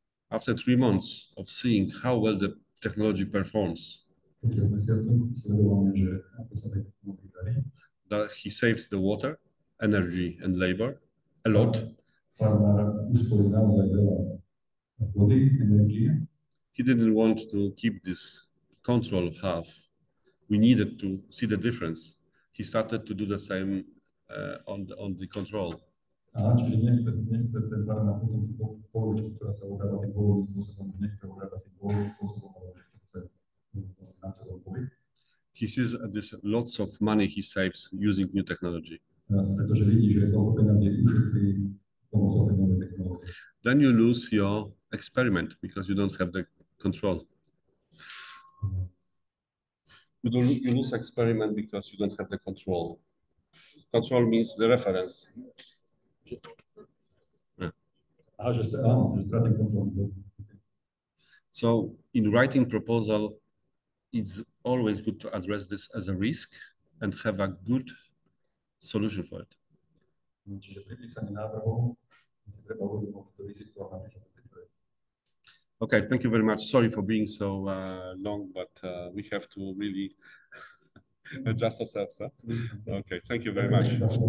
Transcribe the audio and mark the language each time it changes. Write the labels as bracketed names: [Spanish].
[English] After 3 months of seeing how well the technology performs, that he saves the water, energy, and labor a lot. He didn't want to keep this control half. We needed to see the difference. He started to do the same on the control. [Slovak] Aha, čiže nechce ten farmár potom tú polovičku, ktorá sa obrába tým pôvodným spôsobom, už nechce obrábať tým pôvodným spôsobom, ale už chce na celom poli. [English] He sees this lots of money he saves using new technology. [Slovak] Pretože vidí, že toľko peniazí ušetrí pomocou tej novej technológie. [English] Then you lose your experiment because you don't have the control. You lose experiment because you don't have the control. Control means the reference. [Slovak] Aha, že stratím kontrolu. [English] So in writing proposal, it's always good to address this as a risk and have a good solution for it. [Slovak] Čiže pri písaní návrhov si treba uvedomiť to riziko a napísať to pripraviť. [English] Okay, thank you very much. Sorry for being so long, but we have to really adjust ourselves. Huh? Okay, thank you very much.